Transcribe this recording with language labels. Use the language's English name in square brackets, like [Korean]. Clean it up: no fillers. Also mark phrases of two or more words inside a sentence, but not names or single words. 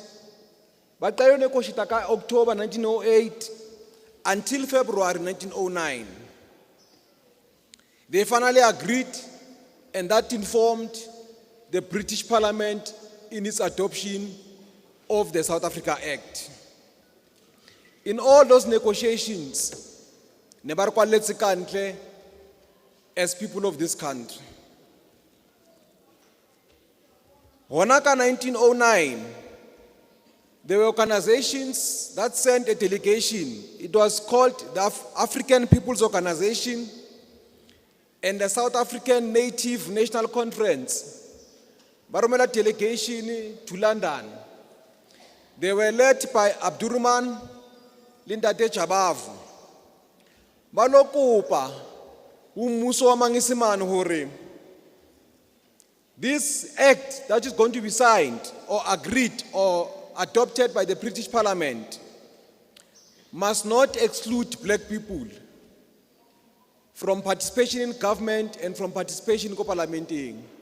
[English] But they negotiated October 1908 until February 1909. They finally agreed, and that informed the British Parliament in its adoption of the South Africa Act. In all those negotiations, [Southern Sotho] ne ba re kwalletse kantle [English] as people of this country. [Southern Sotho] Hona ka 1909, [English] there were organizations that sent a delegation. It was called the African People's Organization and the South African Native National Conference. [Southern Sotho] Ba romela delegation to London. [English] They were led by Abdurrahman Lindate Chabavu. [Southern Sotho] Ba lo kopa ummuso wa Mangesimane hore [English] this act that is going to be signed or agreed or adopted by the British Parliament must not exclude black people from participation in government and from participation in parliamenting.